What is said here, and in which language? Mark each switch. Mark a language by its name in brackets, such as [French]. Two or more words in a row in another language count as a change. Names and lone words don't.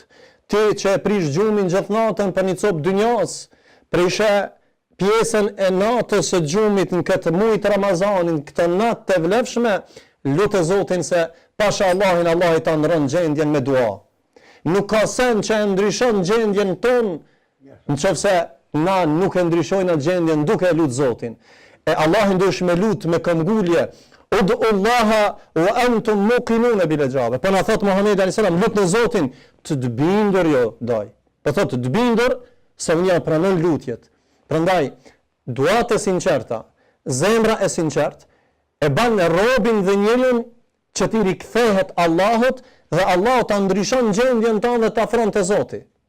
[Albanian] Ti që e prish gjumin gjithë natën për një copë dynjas, prishe pjesën e natës së gjumit në këtë muaj të Ramazanin, këtë natë të vlefshme, lutë Zotin se pasha Allahin, Allah i ta ndron gjendjen me dua. Nuk ka sen që e ndryshon gjendjen tonë, nëse na nuk e ndryshojnë gjendjen duke lutë Zotin. E Allahin duhesh me lutë me këmbgulje. [Arabic] ادعوا الله وأنتم موقنون بالإجابة. [Albanian] Po na thot Muhamedi [Arabic] عليه السلام, [Albanian] lut në Zotin të bindur jo doj. Po thot të bindur se unë ja pranon lutjet. Prandaj duat e sinqerta, zemra e sinqert e bën robin dhe njeriun që ti rikthehet Allahut dhe Allahu ta ndryshon gjendjen tonë dhe ta afron te Zoti.